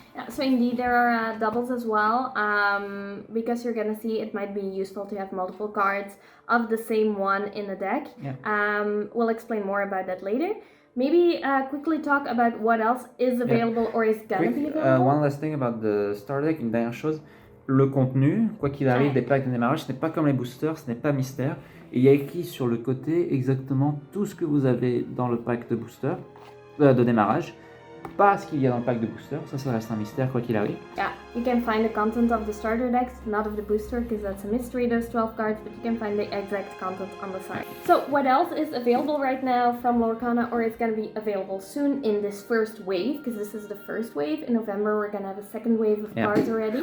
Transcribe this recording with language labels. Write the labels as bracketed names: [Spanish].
[English] Yeah, so indeed there are doubles as well, because you're gonna see it might be useful to have multiple cards of the same one in the deck. Yeah. We'll explain more about that later. Maybe quickly talk about what else is available or is gonna be available. One last thing about the starter deck, [French] une dernière chose. Le contenu, quoi qu'il arrive, des packs de démarrage, ce n'est pas comme les boosters, ce n'est pas mystère. Et il y a écrit sur le côté exactement tout ce que vous avez dans le pack de booster, de démarrage. Pas ce qu'il y a dans le pack de booster, ça reste un mystère quoi qu'il arrive. [English] Yeah, you can find the content of the starter decks, not of the booster, because that's a mystery, those 12 cards, but you can find the exact content on the site. So what else is available right now from Lorcana, or is going to be available soon in this first wave, because this is the first wave. In November we're going to have a second wave of cards already.